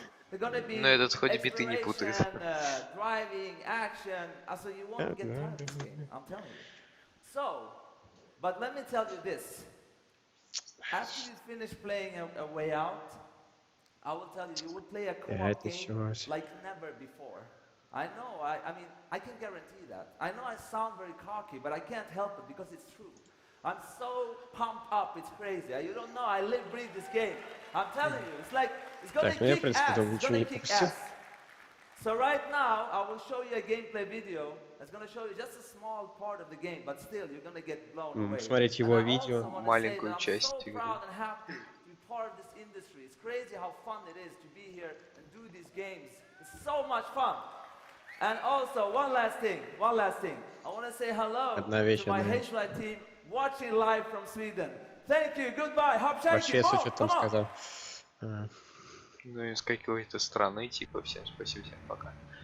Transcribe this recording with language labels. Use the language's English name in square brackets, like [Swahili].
[Russian] Но этот хоть биты не путает. [English] Driving, action. So you won't get tired of this game, I'm telling you. So, but let me tell you this. After you finish playing a way out, I will tell you, you will play a co-op game like never before. I know, I mean, I can guarantee that. I know I sound very cocky, but I can't help it because it's true. I'm so pumped up, it's crazy. You don't know, I live, breathe this game. I'm telling you, it's like, it's gonna kick ass, it's gonna kick ass. So right now, I will show you a gameplay video. It's gonna show you just a small part of the game, but still, you're gonna get blown away. [Russian] Смотреть его видео. Маленькую часть игры. [English] Part of this industry. It's crazy how fun it is to be here and do these games. It's so much fun. And also, one last thing. I want to say hello to my H-Light team watching live from Sweden. Thank you, goodbye, [Russian] Вообще, если что там сказал. Ну, из какой-то страны, типа, всем спасибо, всем пока.